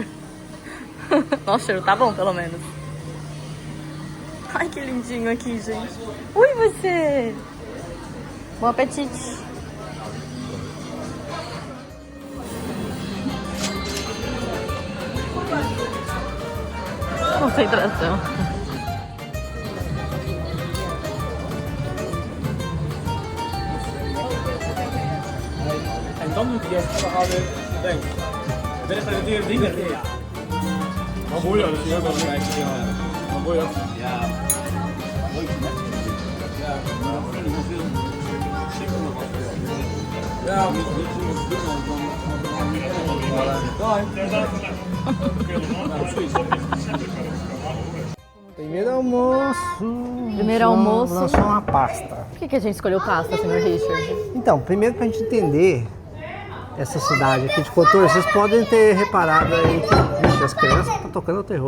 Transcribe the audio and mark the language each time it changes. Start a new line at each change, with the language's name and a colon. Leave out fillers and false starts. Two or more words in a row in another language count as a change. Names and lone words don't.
Portuguese: Nossa, o cheiro tá bom, pelo menos. Ai, que lindinho aqui, gente. Ui, você! Bom apetite! Concentração.
Dutch: En dan moet je eerst houden, denk. Ben je bij de dingen? Ja. Maar mooi, dat is ook wel een beetje. Maar mooi, ja. Mooi, hè? Ja, maar dat vind ik wel veel. Zeker nog wat. Ja, niet doen,
Portuguese: Primeiro almoço. Primeiro almoço. Lançou uma pasta. Por que a gente escolheu pasta, senhor Richard? Então, primeiro pra gente entender essa cidade aqui de Kotor, vocês podem ter reparado aí que vixe, as crianças estão tocando o terror.